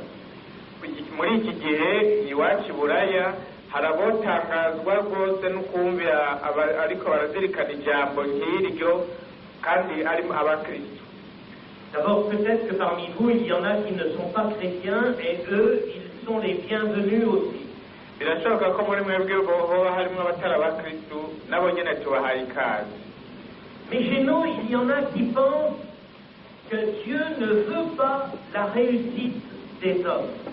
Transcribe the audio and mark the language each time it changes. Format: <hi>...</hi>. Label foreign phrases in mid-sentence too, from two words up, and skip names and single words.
<rw>Muri iki gihe iwacu Buraya harabotangazwa rwose no kumvira ariko barazirikana ijambo nk'iryo.</rw> <fr>D'abord, peut-être que parmi vous, il y en a qui ne sont pas chrétiens et eux, ils sont les bienvenus aussi. Mais chez nous, il y en a qui pensent que Dieu ne veut pas la réussite des hommes.</fr>